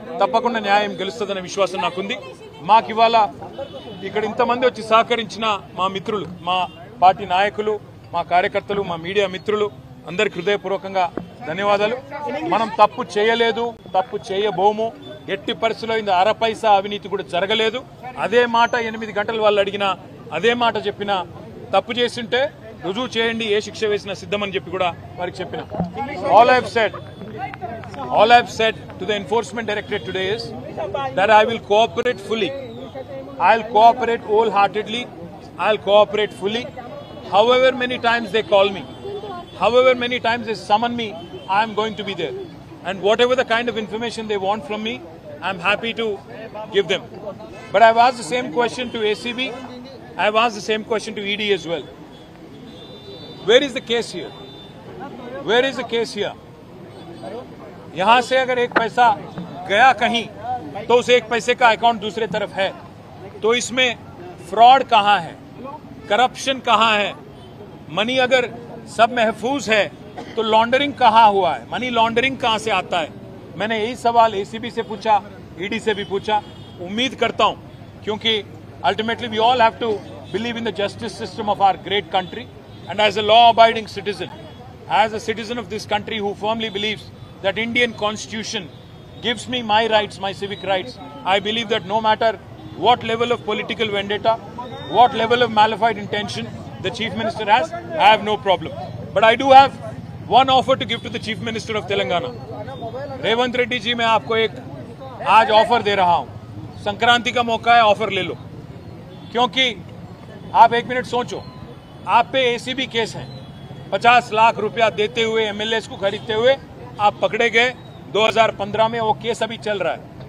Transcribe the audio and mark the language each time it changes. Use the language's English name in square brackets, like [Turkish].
[Telugu] తప్పకుండా న్యాయం గెలుస్తుందనే విశ్వాసం నాకుంది. మాకు ఇవాళ ఇక్కడ ఇంతమంది వచ్చి సహకరించిన మా మిత్రులు, మా పార్టీ నాయకులు, మా కార్యకర్తలు, మా మీడియా మిత్రులు అందరికి హృదయపూర్వకంగా ధన్యవాదాలు. మనం తప్పు చేయలేదు, తప్పు చేయబోము. ఎట్టి పరిస్థితుల్లో ఇంత అరపైసా అవినీతి కూడా జరగలేదు. అదే మాట 8 గంటలు వాళ్ళు అడిగినా, అదే మాట చెప్పినా, తప్పు చేస్తుంటే రుజువు చేయండి, ఏ శిక్ష వేసినా సిద్ధమని చెప్పి కూడా వారికి చెప్పిన. [English] All I have said to the Enforcement Directorate today is that I will cooperate fully. I'll cooperate wholeheartedly. I'll cooperate fully. However many times they call me, however many times they summon me, I am going to be there. And whatever the kind of information they want from me, I'm happy to give them. But I've asked the same question to ACB. I've asked the same question to ED as well. Where is the case here? Where is the case here? [Hindi] यहां से अगर एक पैसा गया कहीं तो उस एक पैसे का अकाउंट दूसरे तरफ है, तो इसमें फ्रॉड कहां है, करप्शन कहां है? मनी अगर सब महफूज है तो लॉन्ड्रिंग कहां हुआ है, मनी लॉन्ड्रिंग कहां से आता है? मैंने यही सवाल एसीबी से पूछा, ईडी से भी पूछा. उम्मीद करता हूं, क्योंकि [English] Ultimately we all have to believe in the justice system of our great country, and as a law abiding citizen, as a citizen of this country who firmly believes that Indian constitution gives me my rights, my civic rights, I believe that no matter what level of political vendetta, what level of malafide intention the Chief Minister has, I have no problem. But I do have one offer to give to the Chief Minister of Telangana. [Hindi] Revanth Reddy ji, मैं आपको एक आज offer दे रहा हूं. संक्रांति का मौका है, offer ले लो. क्योंकि आप 1 मिनट सोचो, आप पे एसीबी केस है. 50 लाख रुपया देते हुए, एमएलएस को खरीदते हुए आप पकड़े गए 2015 में. वो केस अभी चल रहा है.